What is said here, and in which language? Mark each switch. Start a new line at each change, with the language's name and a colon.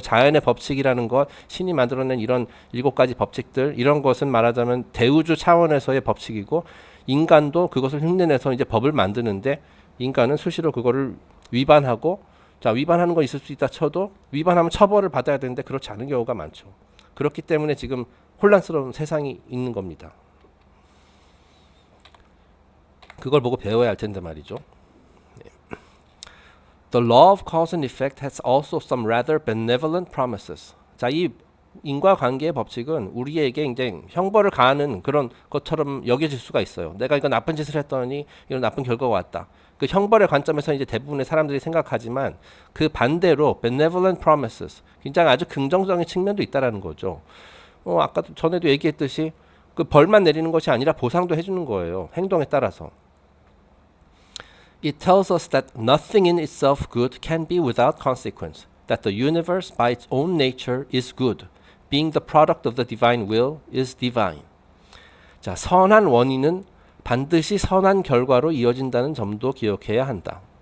Korean: 자연의 법칙이라는 것, 신이 만들어낸 이런 7가지 법칙들, 이런 것은 말하자면 대우주 차원에서의 법칙이고, 인간도 그것을 흉내내서 이제 법을 만드는데, 인간은 수시로 그거를 위반하고, 자, 위반하는 거 있을 수 있다 쳐도 위반하면 처벌을 받아야 되는데 그렇지 않은 경우가 많죠. 그렇기 때문에 지금 혼란스러운 세상이 있는 겁니다. 그걸 보고 배워야 할 텐데 말이죠.
English: The law of cause and effect has also some rather benevolent promises.
Korean: 자, 이 인과관계의 법칙은 우리에게 이제 형벌을 가하는 그런 것처럼 여겨질 수가 있어요. 내가 이거 나쁜 짓을 했더니 이런 나쁜 결과가 왔다. 그 형벌의 관점에서 이제 대부분의 사람들이 생각하지만 그 반대로
English: benevolent promises,
Korean: 굉장히 아주 긍정적인 측면도 있다라는 거죠. 아까도 전에도 얘기했듯이 그 벌만 내리는 것이 아니라 보상도 해주는 거예요. 행동에 따라서.
English: It tells us that nothing in itself good can be without consequence. That the universe by its own nature is good. Being the product of the divine will is divine.
Korean: 자, 선한 원인은 반드시 선한 결과로 이어진다는 점도 기억해야 한다.